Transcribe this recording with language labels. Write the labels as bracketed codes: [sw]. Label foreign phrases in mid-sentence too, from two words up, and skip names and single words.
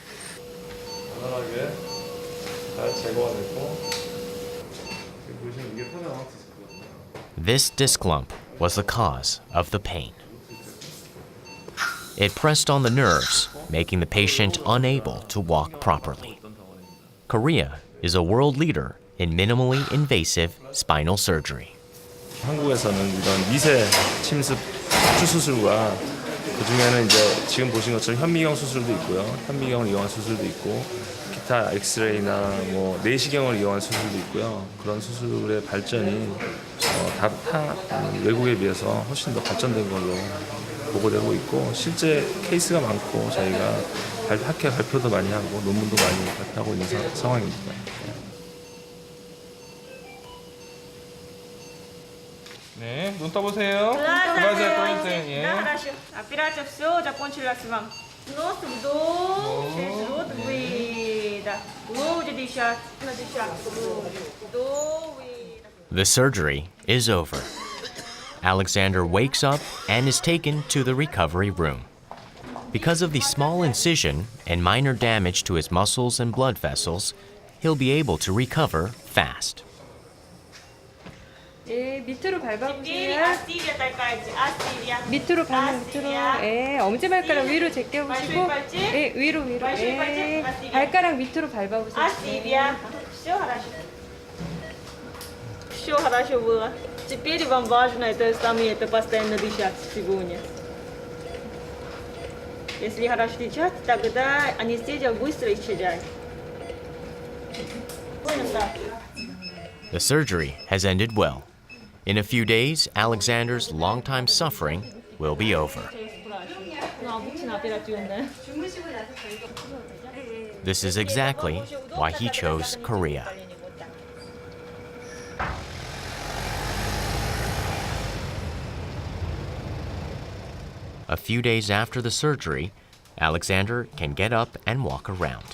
[en] This disc lump was the cause of the pain. It pressed on the nerves, making the patient unable to walk properly. Korea is a world leader in minimally invasive spinal surgery. [ko] 한국에서는 이런 미세 침습 척추 수술과 그 중에는 이제 지금 보신 것처럼 현미경 수술도 있고요. 현미경을 이용한 수술도 있고 기타 엑스레이나 뭐 내시경을 이용한 수술도 있고요. 그런 수술의 발전이 다 외국에 비해서 훨씬 더 발전된 걸로 보고되고 있고 실제 케이스가 많고 저희가 학회 발표도 많이 하고 논문도 많이 발표하고 있는 상황입니다. 네, 눈 떠보세요. 예. [ru] Хорошо. Операция все, закончилась вам. Нос вдох, через рот выдох. Глубже дышать, надышать. Вдох, выдох. [en] The surgery is over. Alexander wakes up and is taken to the recovery room. Because of the small incision and minor damage to his muscles and blood vessels, he'll be able to recover fast. [ko] 예, 밑으로 [ru] Теперь [ko] 밟아보세요. [ru] Астирия толкайте, Астирия. [ko] 밑으로 가면 밑으로. 예, 엄지발가락 위로 제껴보시고. 발치, 발치. 예, 위로 위로. 발치, 예, 발치. 발가락 밑으로 밟아보세요. [ru] Астирия. Все хорошо. Все хорошо было. Теперь вам важно это постоянно дышать сегодня. Если хорошо дышать, тогда анестезия быстро исчезает. Понял, да? [en] The surgery has ended well. In a few days, Alexander's longtime suffering will be over. This is exactly why he chose Korea. A few days after the surgery, Alexander can get up and walk around.